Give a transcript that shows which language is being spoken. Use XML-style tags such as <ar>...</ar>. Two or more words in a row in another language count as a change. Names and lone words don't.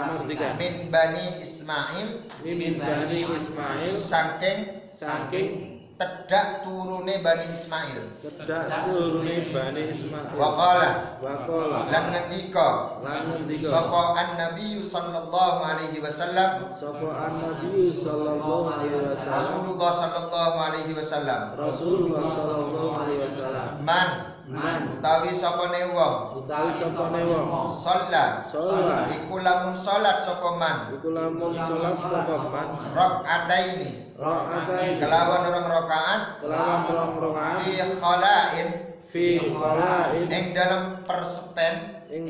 <ar>من بني إسماعيل</ar> <jv>saking tedak turune Bani Ismail. Kedak turune Bani Ismail. Waqala lan ngendika sapa</jv> <ar>النبي صلى الله عليه وسلم رسول الله صلى الله عليه وسلم</ar> <jv>man utawi sapane wong sholat iku lamun sholat sapa man rakaataini kelawan rong rakaat</jv> <ar>في خلاء</ar> <jv>ing dalam persepen</jv>